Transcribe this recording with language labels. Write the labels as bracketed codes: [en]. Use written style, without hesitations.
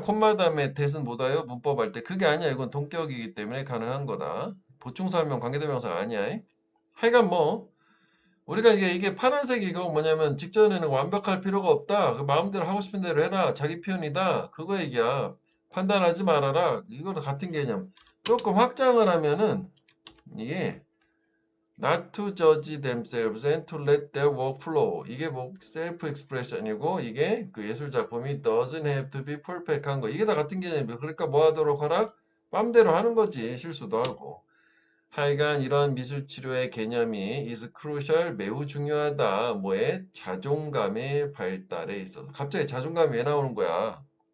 [ko] 콤마 다음에 대신 못 와요. 문법 할 때. 그게 아니야. 이건 동격이기 때문에 가능한 거다. 보충 설명 관계대명사가 아니야. 하여간 뭐 우리가 이게 파란색 이거 뭐냐면 직전에는 완벽할 필요가 없다. 그 마음대로 하고 싶은 대로 해라. 자기 표현이다. 그거 얘기야. 판단하지 말아라. 이거랑 같은 개념. 조금 확장을 하면은 이게 [en] not to judge themselves and to let their work flow. [ko] 이게 뭐 self expression이고 이게 그 예술 작품이 [en] doesn't have to be perfect [ko] 한 거. 이게 다 같은 개념이야. 그러니까 뭐 하도록 하라? 맘대로 하는 거지. 실수도 하고. 하여간 이런 미술 치료의 개념이 [en] is crucial [ko] 매우 중요하다. 뭐에? 자존감의 발달에 있어서. 갑자기 자존감이 왜 나오는 거야?